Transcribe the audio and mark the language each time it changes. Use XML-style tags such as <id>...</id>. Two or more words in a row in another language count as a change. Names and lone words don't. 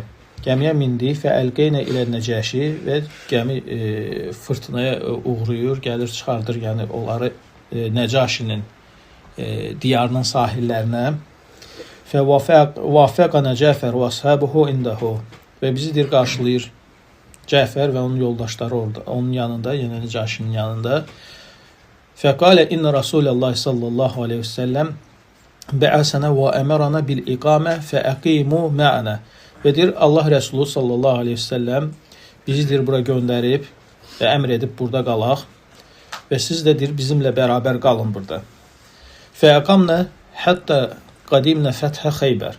<az>Gəmiyə mindik və</az> <ar>ألقينا إلى</ar> <az>Nəcəşi və gəmi fırtınaya uğrayır, gəlir, çıxardır, yəni onları Nəcəşinin diyarının sahillərinə.</az> <ar>فوافقنا جعفر وأصحابه عنده</ar> <az>və bizi deyir, qarşılayır Cəfər və onun yoldaşları orada, onun yanında, yəni Nəcəşinin yanında.</az> <ar>فقال إن رسول الله صلى الله عليه وسلم بعثنا وأمرنا بالإقامة فأقيموا معنا.</ar> <az>Və deyir, Allah Rəsulü</az> <ar>صلى الله عليه وسلم</ar> <az>bizi deyir, bura göndərib və əmr edib burada qalaq və siz də deyir, bizimlə bərabər qalın burada.</az> <ar>فأقمنا حتى قدمنا فتح خيبر.</ar>